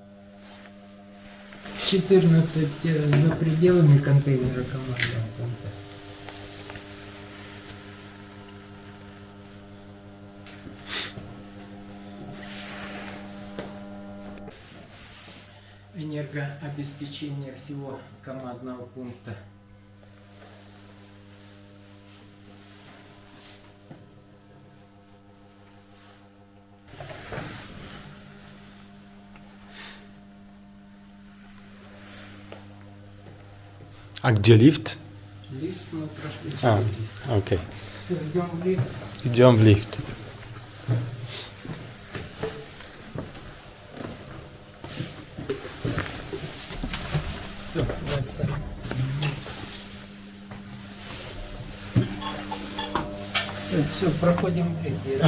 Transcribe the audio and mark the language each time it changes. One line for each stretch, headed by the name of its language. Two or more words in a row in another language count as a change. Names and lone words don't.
Russian: 14 за пределами контейнера командного пункта. Энергообеспечение всего командного пункта.
Polish: A gdzie lift?
Russian: Лифт мы прошли A, через лифт.
Polish: okej.
Russian: Все, ждем в лифт.
Polish: Idziemy w lift.
Russian: Все, все, проходим в лифт.